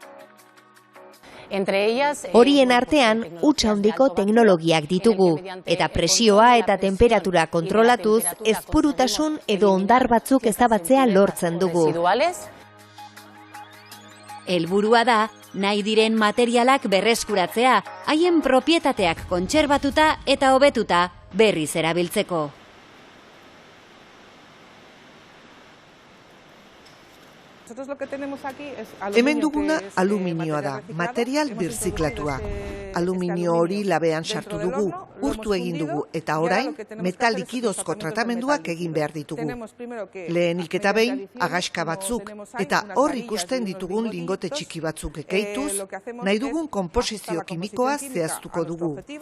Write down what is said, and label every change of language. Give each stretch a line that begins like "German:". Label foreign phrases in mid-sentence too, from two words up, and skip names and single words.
Basque: Horien artean, huts handiko teknologiak ditugu, eta presioa eta temperatura kontrolatuz, ezpurutasun edo hondar batzuk ezabatzea lortzen dugu. Helburua da, nahi diren materialak berreskuratzea, haien propietateak kontserbatuta eta hobetuta berriz erabiltzeko.
Spanish: Nosotros lo que tenemos aquí es
Basque: Hemen duguna aluminioa da, material birziklatua. Aluminio hori labean sartu dugu, urtu egin dugu, eta orain metal likidozko tratamenduak egin behar ditugu. Lehenik eta behin, agaska batzuk, eta hor ikusten ditugun lingote txiki batzuk ekeituz, nahi dugun konposizio kimikoa zehaztuko dugu.